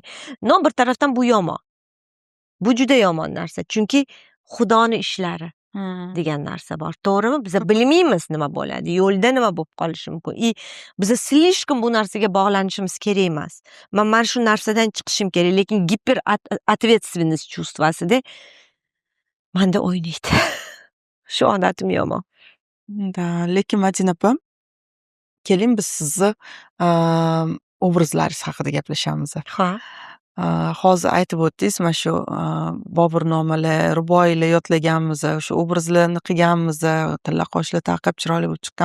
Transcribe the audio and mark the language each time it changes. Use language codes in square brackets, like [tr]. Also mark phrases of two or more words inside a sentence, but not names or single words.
[uz] Bir tarafdan bu yomon. Bu juda yomon narsa. Chunki Xudoni ishlari degan narsa bor. To'g'rimi? Biz bilmaymiz nima bo'ladi, yo'lda nima bo'lib qolishi mumkin. Biz slishkom bu narsaga bog'lanishimiz kerak emas. Men shu narsadan chiqishim kerak, lekin [ru] giper ответственность чувствосida [uz] menda o'ynaydi. Shu odatim yomon. Lekin Madina opam, keling biz sizni obrazlaringiz haqida gaplashamiz. Ha. Hozir aytib o'tdingiz, mana shu Boburnomalar, ruboiylar yodlaganmiz, o'sha obrazlarni qilganmiz, tilla qoshlar taqib chiroyli bo'lib chiqqanmiz.